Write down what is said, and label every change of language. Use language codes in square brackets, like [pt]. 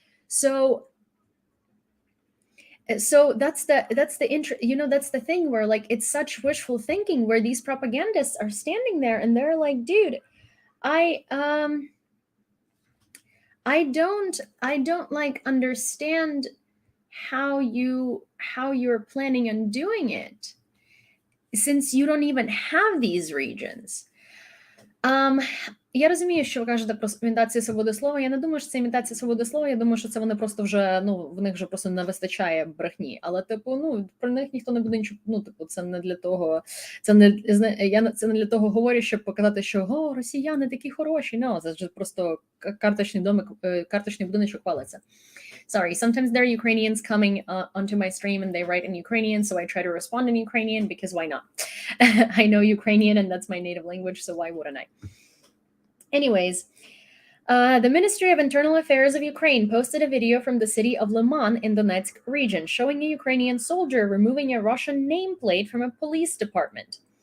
[en] So that's the thing where like it's such wishful thinking, where these propagandists are standing there and they're like, dude, I don't like understand how you're planning on doing it, since you don't even have these regions. [uk] Я розумію, що ви кажете про імітацію свободи слова. Я не думаю, що це імітація свободи слова. Я думаю, що це вони просто вже, ну, в них вже просто не вистачає брехні. Але, типу, ну, про них ніхто не буде нічого, ну, типу, це не для того, це не для того говорю, щоб показати, що, о, росіяни такі хороші. No, це ж просто карточний будиночок хвалиться. [en] Sorry, sometimes there are Ukrainians coming onto my stream and they write in Ukrainian, so I try to respond in Ukrainian because why not? I know Ukrainian and that's my native language, so why wouldn't I? Anyways, the Ministry of Internal Affairs of Ukraine posted a video from the city of Liman in Donetsk region showing a Ukrainian soldier removing a Russian nameplate from a police department.